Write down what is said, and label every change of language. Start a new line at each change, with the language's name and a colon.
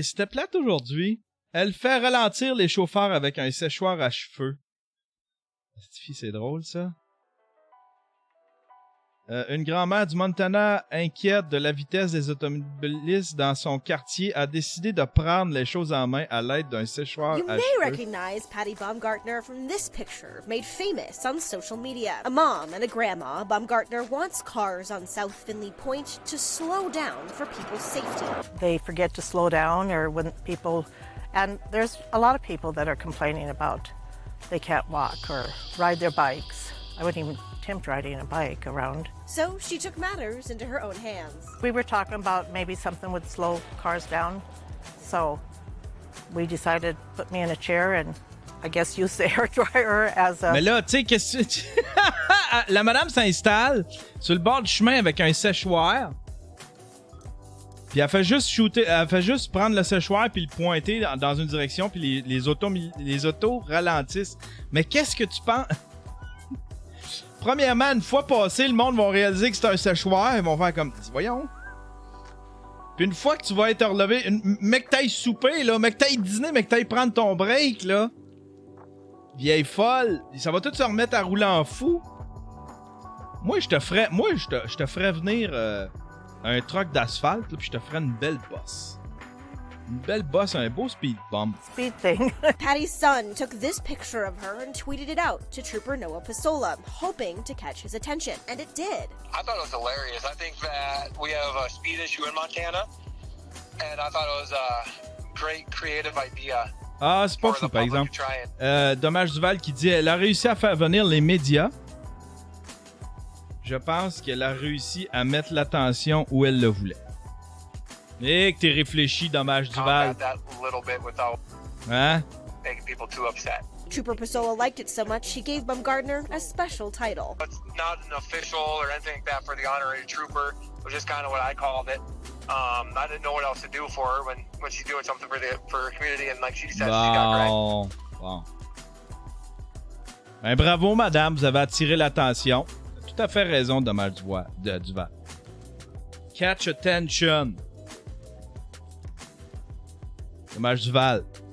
French: C'était plate aujourd'hui. Elle fait ralentir les chauffeurs avec un séchoir à cheveux. C'est drôle, ça. Une grand-mère du Montana, inquiète de la vitesse des automobilistes dans son quartier, a décidé de prendre les choses en main à l'aide d'un séchoir
English: You
French: à
English: may
French: cheveux.
English: recognize Patty Baumgartner from this picture, made famous on social media. A mom and a grandma, Baumgartner wants cars on South Finley Point to slow down for people's safety. They forget to slow down, or when people, and there's a lot of people that are complaining about they can't walk or ride their bikes. I wouldn't even attempt riding a bike around. So she took matters into her own hands. We were talking about maybe something would slow cars down, so we decided to put me in a chair and I guess use the hair dryer as a...
French: Mais là, tu sais, qu'est-ce que... La madame s'installe sur le bord du chemin avec un séchoir. Puis elle fait juste prendre le séchoir puis le pointer dans une direction, puis les autos ralentissent. Mais qu'est-ce que tu penses? Premièrement, une fois passé, le monde va réaliser que c'est un séchoir. Ils vont faire comme, voyons. Puis une fois que tu vas être relevé, mec, t'ailles souper, là, mec, t'ailles dîner, mec, t'ailles prendre ton break, là. Vieille folle. Ça va tout se remettre à rouler en fou. Moi, je te ferais venir un truck d'asphalte, puis je te ferais une belle bosse. Une belle bosse, un beau speed bump.
English: speed thing. Patty's son took this picture of her and tweeted it out to Trooper Noah Pasola, hoping to catch his attention. And it did. I thought it was hilarious. I think that we have a speed issue in Montana, and I thought it was a great creative idea.
French: Ah, c'est pas fou, par exemple. Dommage Duval qui dit elle a réussi à faire venir les médias. Je pense qu'elle a réussi à mettre l'attention où elle le voulait. Et que t'es réfléchi, Dommage Duval. Hein?
English: Making people too upset. Trooper Pasola liked it so much she gave Baumgartner a special title. It's not an official or anything like that for the honorary trooper. It was just kind of what I called it. I didn't know what else to do for her when she's doing something for her community, and like she said, she got right.
French: Bon. Ben, bravo, madame, vous avez attiré l'attention. Tout à fait raison, Dommage Duval.
English: Catch attention.
French: Dommage Duval.